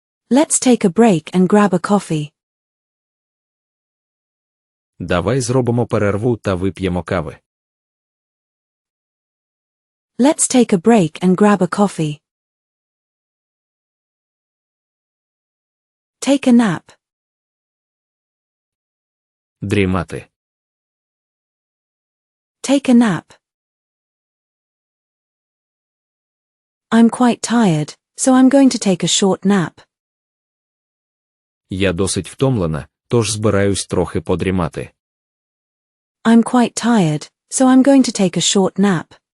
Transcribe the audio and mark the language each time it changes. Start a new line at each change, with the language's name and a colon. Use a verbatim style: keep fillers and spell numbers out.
English: Let's take a break and grab a coffee.
Ukrainian: Давай зробимо перерву та вип'ємо кави.
English: Let's take a break and grab a coffee. Take a nap.
Ukrainian: Дрімати.
English: Take a nap. I'm quite tired, so I'm going to take a short nap.
Ukrainian: Я досить втомлена, тож збираюсь трохи подрімати.
English: I'm quite tired, so I'm going to take a short nap.